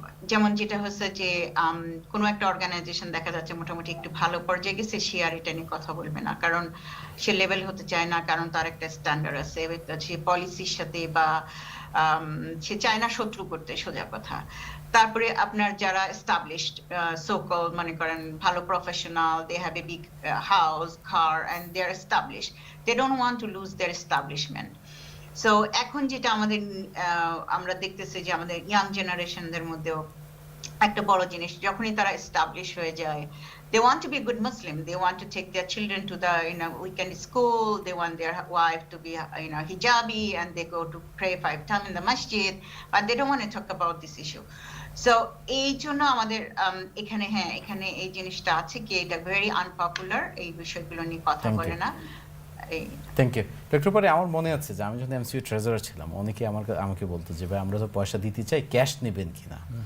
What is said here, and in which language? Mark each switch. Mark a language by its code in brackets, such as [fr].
[bn] যেমন যেটা হচ্ছে যে কোনো একটা অর্গানাইজেশন দেখা যাচ্ছে মোটামুটি একটু ভালো পর্যায়ে গেছে, সে আর এটা নিয়ে কথা বলবে না, কারণ সে লেভেল হতে চায় না, কারণ তার একটা স্ট্যান্ডার্ড আছে, সে পলিসির সাথে বা সে চায় না শত্রু করতে, সোজা কথা। তারপরে আপনার যারা এস্টাবলিশড সো-কল মনে করেন ভালো professional, [en] They have a big house, car, and they are established, they don't want to lose their establishment. [bn] So এখন যেটা আমাদের আমরা দেখতেছি যে আমাদের ইয়াং জেনারেশনদের মধ্যেও একটা বড় জিনিস, যখনই তারা এস্টাবলিশ হয়ে যায়, [en] they want to be a good Muslim, they want to take their children to the weekend school, they want their wife to be hijabi, and they go to pray 5 times in the masjid, but they don't want to talk about this issue. [bn] So এই জন্য আমাদের এখানে এই জিনিসটা আছে কি এটা very unpopular, এই বিষয়গুলো নিয়ে কথা বলে না। [en] Thank you doctor Pari. [bn] আমার মনে আছে যে আমি যখন এমসিইউ ট্রেজারার ছিলাম, অনেকে আমাকে বলতো যে ভাই আমরা তো পয়সা দিতে চাই, ক্যাশ নেবেন কিনা।